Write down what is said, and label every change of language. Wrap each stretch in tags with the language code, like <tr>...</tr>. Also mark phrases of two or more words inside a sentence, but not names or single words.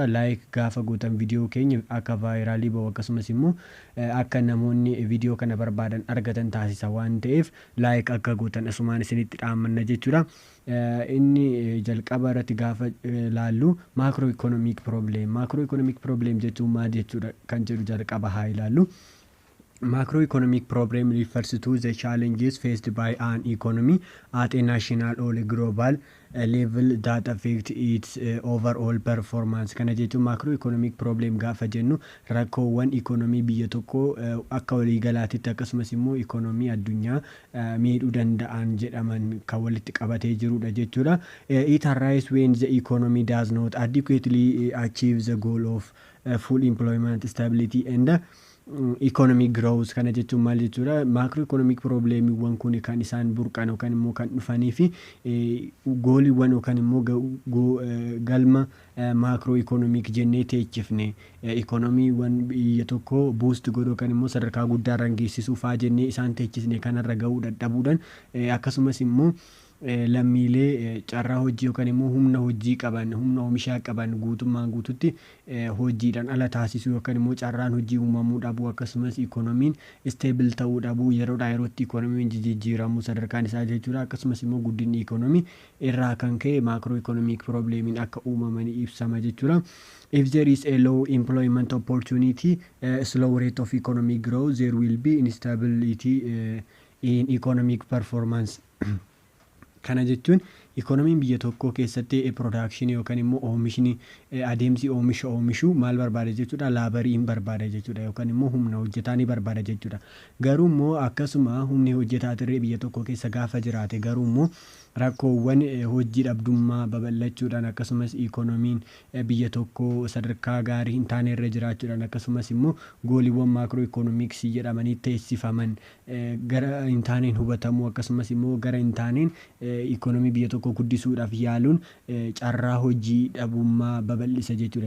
<om>Laayik gaafa gootan viidiyoo keenya akka vaayiraalii ba'u akkasumas immoo akka namoonni viidiyoo kana barbaadan argatan taasisa waan ta'eef laayik akka gootan asumaan isinitti dhaammanna jechuudha. Inni jalqaba irratti gaafa laallu</om> <en>maakiroo ikoonomiik probleem. Maakiroo ikoonomiik probleem</en> <om>jechuun maal jechuudha kan jedhu jalqaba haa ilaallu.</om> <en>Macroeconomic problem refers to the challenges faced by an economy at a national or global level that affect its overall performance.</en> <om>Kana jechuun</om> <en>macroeconomic problem</en> <om>gaafa jennu rakkoowwan ikonomii biyya tokko akka waliigalaatitti akkasumas immoo ikonomii addunyaa miidhuu danda'an jedhaman kan walitti qabatee jirudha jechuudha.</om> <en>It arises when the economy does not adequately achieve the goal of full employment, stability and economic growth.</en> <om>Kana jechuun maal jechuudha?</om> <en>Macroeconomic problemiiwwan</en> <om>kun kan isaan burqan yookaan immoo kan dhufanii fi gooliiwwan yookaan immoo galma macroeconomic jennee teechifne economiiwwan biyya tokko boost godhu yookaan immoo sadarkaa guddaarra geessisuuf jennee isaan teechisne kanarra ga'uu dadhabuudhaan akkasumas immoo lammiilee carraa hojii yookaan immoo humna hojii qaban humna oomishaa qaban guutummaan guututti hojiidhaan ala taasisuu yookaan immoo carraan hojii uumamuu dhabuu akkasumas ikoonomiin stable ta'uu dhabuu yeroodhaa yerootti ikoonomiin jijjiiramuu sadarkaan isaa jechuudha. Akkasumas immoo guddinni ikoonomii irraa kan ka'e</om> <en>macroeconomic problemiin</en> <om>akka uumamanii ibsama jechuudha.</om> <en>If there is a low employment opportunity, slow rate of economic growth, there will be instability in economic performance.</en> <om>Kana jechuun ikoonomiin biyya tokko keessatti production yookaan immoo oomishni adeemsi oomishuu maal barbaada jechuudha? Laabariin barbaada jechuudha yookaan immoo humna hojjetaa ni barbaada jechuudha. Garuu immoo akkasuma humni hojjetaa tirree biyya tokko keessa gaafa jiraate garuu immoo rakkoowwan hojii dhabdummaa babal'achuudhaan akkasumas ikoonomiin biyya tokko sadarkaa gaarii hin taane irra jiraachuudhaan akkasumas immoo gooliiwwan</om> <en>maakiroo ikoonomiksii</en> <om>jedhamanii teessifaman gara hin taaneen hubatamuu akkasumas immoo gara hin taaneen ikoonomii biyya tokko guddisuudhaaf yaaluun carraa hojii dhabummaa babal'isa jechuudha.</om>